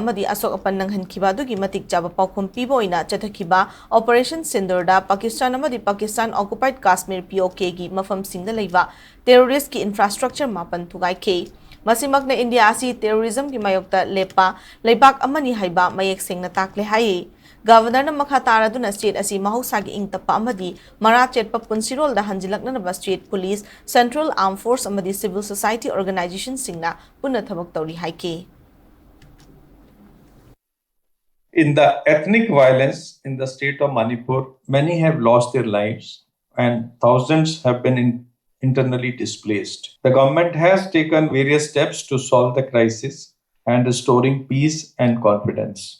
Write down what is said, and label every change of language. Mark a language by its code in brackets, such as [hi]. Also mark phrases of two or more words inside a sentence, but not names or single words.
[mni] madi asok apan nanghan khiba dugi matik jaba paukhum pibo ina chathakhiba Operation Sindur da Pakistan amadi Pakistan occupied Kashmir POK ki mafam singda leiba terrorist ki infrastructure mapan thugai ke masimak na India asi terrorism ki mayokta lepa leibak amani haiba mayek singna takle hai Governor na makataraduna state asi mahusagi ing tapa amadi marachet pa punsirol da hanjilakna na [en] state police central armed force [mni] amadi [en] civil society organization [mni] singna Punna Thabak Touri haike [en] In the ethnic violence in the state of Manipur, many have lost their lives and thousands have been internally displaced. The government has taken various steps to solve the crisis and restoring peace and confidence.